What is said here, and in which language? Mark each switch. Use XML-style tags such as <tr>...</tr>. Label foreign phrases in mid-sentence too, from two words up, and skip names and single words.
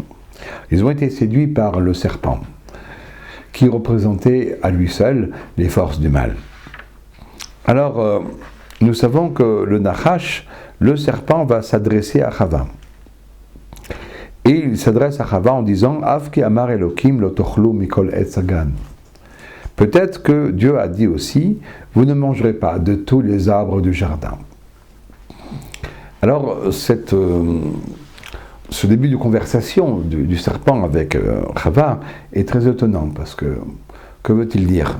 <fr>Ils ont été séduits par le serpent, qui représentait à lui seul les forces du mal. Alors, nous savons que le Nachash, le serpent, va s'adresser à Chava. Et il s'adresse à Chava en disant «</fr> <he>אף כי אמר אלהים לא תאכלו מכל עץ הגן</he> <fr>» Peut-être que Dieu a dit aussi « Vous ne mangerez pas de tous les arbres du jardin ». Alors, ce début de conversation du serpent avec Chava est très étonnant, parce que veut-il dire?</fr>